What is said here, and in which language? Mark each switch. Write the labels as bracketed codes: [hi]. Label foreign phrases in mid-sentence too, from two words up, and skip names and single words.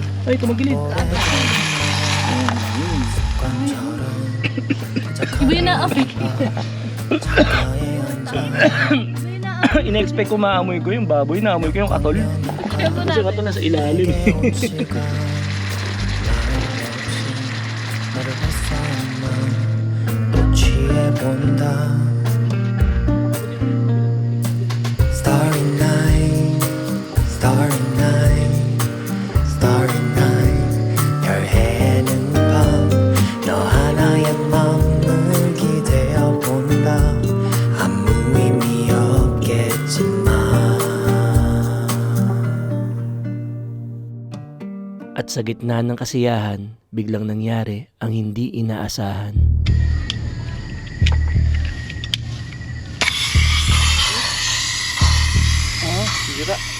[tl] Ay, tumagilid. Iba yun na apoy. Ina-expect ko maamoy ko yung baboy, naamoy ko yung katol. Kasi katol nasa ilalim. [en] Starry night, starry night, starry night. [ko] 별해는 밤, 너 하나의 맘을 기대어 본다. 아무 의미 없겠지만. [tl] At sa gitna ng kasiyahan, biglang nangyari ang hindi inaasahan. Sira.